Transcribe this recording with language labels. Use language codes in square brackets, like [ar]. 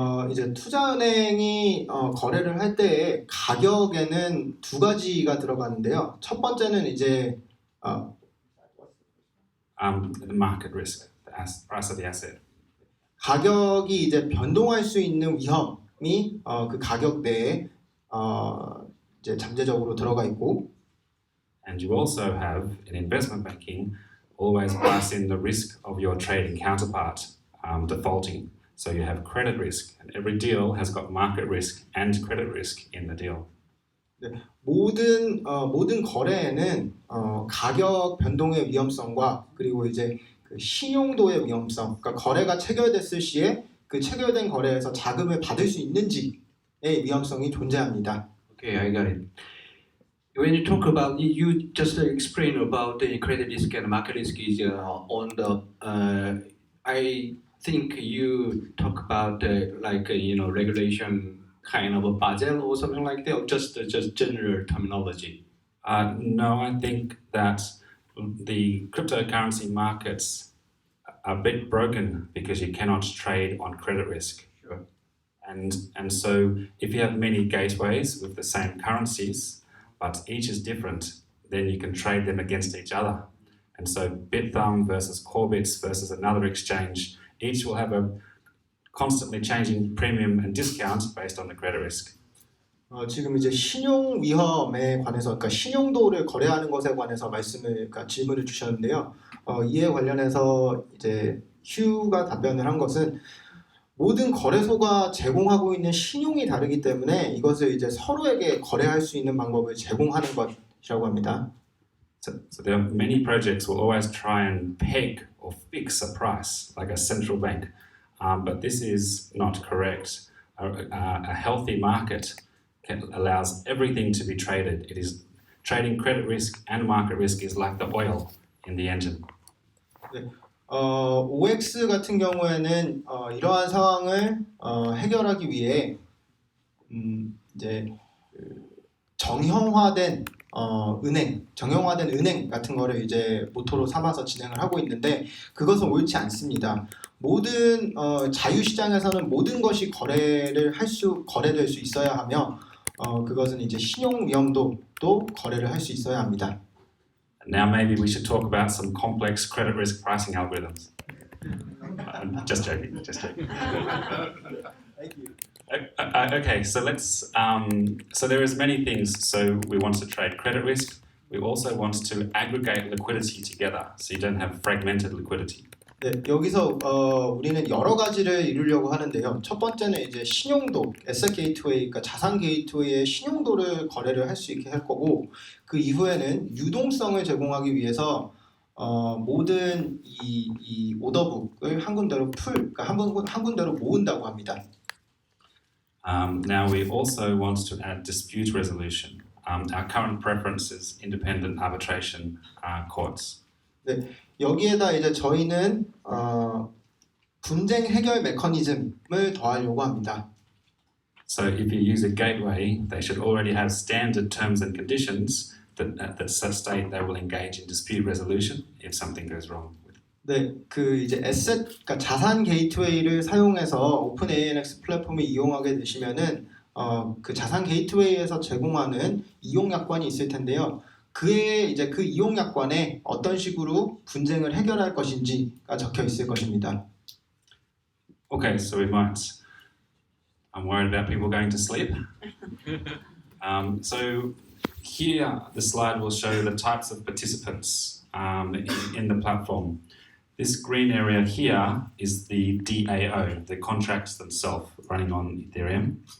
[ko] 이제 투자은행이 거래를 할 때에 가격에는 두 가지가 들어가는데요. 첫 번째는 이제 [en] The market risk, the price of the asset. [ko] 가격이 이제 변동할 수 있는 위험이 그 가격 내에 이제 잠재적으로 들어가 있고, [en] And you also have in investment banking always price in the risk of your trading counterpart defaulting. So you have credit risk, and every deal has got market risk and credit risk in the deal. [ko] 네, 모든 거래에는 가격 변동의 위험성과 그리고 이제 그 신용도의 위험성, 그러니까 거래가 체결됐을 시에 그 체결된 거래에서 자금을 받을 수 있는지의 위험성이 존재합니다. [en] Okay, I got it. When you talk about, you just explain about the credit risk and market risk is on the. I think you talk about like regulation kind of a Basel or something like that, or just general terminology. No, I think that the cryptocurrency markets are a bit broken because you cannot trade on credit risk. Sure. And so if you have many gateways with the same currencies, but each is different, then you can trade them against each other. And so Bithumb versus Corebits versus another exchange, each will have a constantly changing premium and discount based on the credit risk. [ko] 지금 이제 신용 위험에 관해서, 그러니까 신용도를 거래하는 것에 관해서 그러니까 질문을 주셨는데요. 이에 관련해서 이제 휴가 답변을 한 것은 모든 거래소가 제공하고 있는 신용이 다르기 때문에 이것을 이제 서로에게 거래할 수 있는 방법을 제공하는 것이라고 합니다. [en] So there are many projects will always try and peg or fix a price like a central bank, but this is not correct. A healthy market allows everything to be traded. It is trading credit risk and market risk is like the oil in the engine. [ko] 네. OX 같은 경우에는 이러한 상황을 해결하기 위해 이제 정형화된 은행 같은 거를 이제 모토로 삼아서 진행을 하고 있는데 그것은 옳지 않습니다. 모든 자유시장에서는 모든 것이 거래될 수 있어야 하며 그것은 이제 신용 위험도도 거래를 할 수 있어야 합니다. [en] Now maybe we should talk about some complex credit risk pricing algorithms. Just joking. Thank you. Okay, so let's. So there is many things. So we want to trade credit risk. We also want to aggregate liquidity together, so you don't have fragmented liquidity. [ko] 네, 여기서 우리는 여러 가지를 이루려고 하는데요. 첫 번째는 이제 신용도, 에셋 게이트웨이, 그러니까 자산 게이트웨이의 신용도를 거래를 할 수 있게 할 거고, 그 이후에는 유동성을 제공하기 위해서 모든 이 오더북을 한 군데로 그러니까 한 군데로 모은다고 합니다. [en] Now we also want to add dispute resolution. Our current preference is independent arbitration courts. [ko] 네, 여기에다 이제 저희는 분쟁 해결 메커니즘을 더하려고 합니다. [en] So if you use a gateway, they should already have standard terms and conditions that state they will engage in dispute resolution if something goes wrong. [ko] 네, 그 이제 그러니까 자산 게이트웨이를 사용해서 오픈ANX 플랫폼을 이용하게 되시면은 그 자산 게이트웨이에서 제공하는 이용 약관이 있을 텐데요. 그의 이제 그 이용 약관에 어떤 식으로 분쟁을 해결할 것인지가 적혀 있을 것입니다. [en] Okay, so we might. I'm worried about people going to sleep. So here the slide will show the types of participants in the platform. This green area here is the DAO, the contracts themselves running on Ethereum.